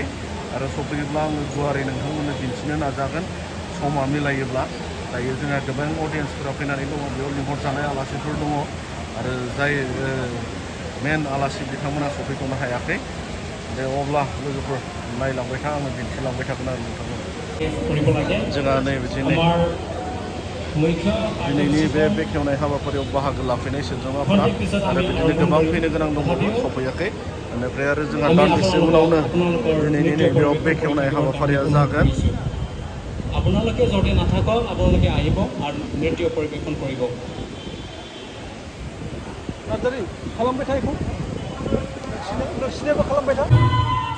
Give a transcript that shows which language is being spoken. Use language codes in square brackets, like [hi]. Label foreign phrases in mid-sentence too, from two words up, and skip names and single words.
[brx] आरो सफैयोब्ला आङो गुवारै नोंथांमोननो दिन्थिनो नाजागोन समा मिलायोब्ला दायो जोंहा गोबां अडियेन्सफोरा फैनानै दङ बेयाव लिंहरजानाय आलासिफोर दङ आरो जाय मेन आलासि बिथांमोना सफैथ'नो हायाखै दे अब्ला लोगोफोर नायलांबाय था आङो दिन्थिलांबाय थागोन आरो नोंथांमोन जोंहा नैबिदिनो दिनैनि बे बेखेवनाय हाबाफारियाव बाहागो लाफैनाय सोद्रोमाफोरा आरो बिदिनो गोबां फैनो गोनां दंबावो सफैयाखै बेनिफ्राय आरो जोंहा दान्दिसे उनावनो दिनैनि नैबेयाव बेखेवनाय हाबाफारिया जागोन [as] আপোনালোকে যদি নাথাকক আপোনালোকে আহিব আৰু নৃত্য পৰিৱেশন কৰিব [brx] खालामबाय था बेखौ नोंसिनियाबो खालामबाय था